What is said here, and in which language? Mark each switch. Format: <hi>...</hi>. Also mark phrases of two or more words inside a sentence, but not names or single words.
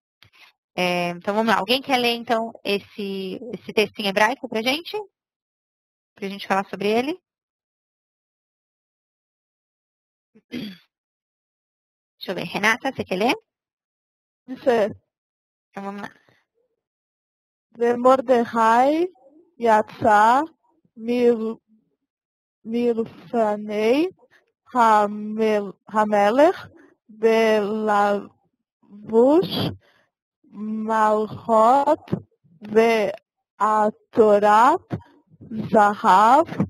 <pt>Então, vamos lá. Alguém quer ler, então, esse texto em hebraico pra gente? Pra gente falar sobre ele? Deixa eu ver. Renata, você quer ler? Sim. Então, vamos lá.</pt> <he>ומרדכי יצא מלפני המלך בלבוש מלכות ועטרת זהב,</he>